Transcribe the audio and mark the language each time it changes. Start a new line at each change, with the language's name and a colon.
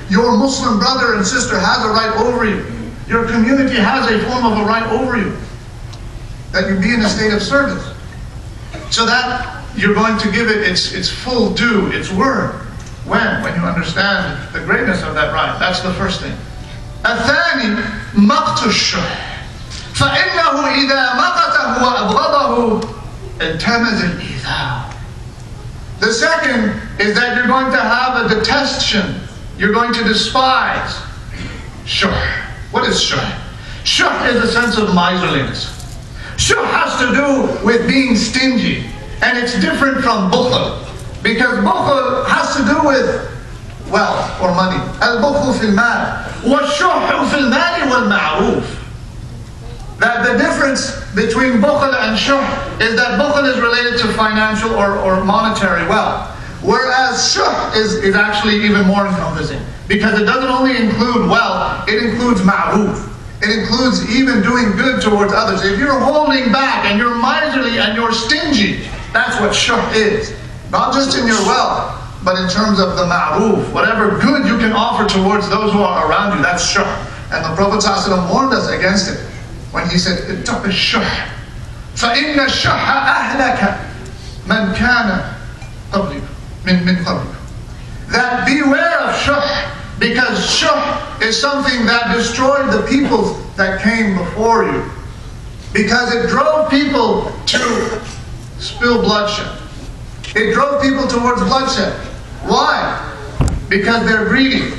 English: Your Muslim brother and sister has a right over you. Your community has a form of a right over you. That you be in a state of service. So that you're going to give it its full due, its word. When you understand the greatness of that right. That's the first thing.
Arabic: الثاني مقت الشح فإنه إذا مقته وأبغضه التمس الإيذاء.
English: The second is that you're going to have a detestation. You're going to despise. Shuh. What is shuh? Shuh is a sense of miserliness. Shuh has to do with being stingy. And it's different from bukhl. Because bukhl has to do with wealth or money.
Arabic: Al-bukhl fil mal. Wa-shuh fil mali wal-ma'ruf.
English: That the difference between bukhl and shuh is that bukhl is related to financial or monetary wealth. Whereas shuh is actually even more encompassing. Because it doesn't only include wealth, it includes ma'ruf. It includes even doing good towards others. If you're holding back and you're miserly and you're stingy, that's what shuh is. Not just in your wealth, but in terms of the ma'ruf. Whatever good you can offer towards those who are around you, that's shuh. And the Prophet ﷺ warned us against it when he said,
Arabic: اتق الشح فإن الشح أهلك من كان قبلك من قبلك.
English: That beware of shuh, because shuh is something that destroyed the peoples that came before you. Because it drove people to spill bloodshed. It drove people towards bloodshed. Why? Because they're greedy.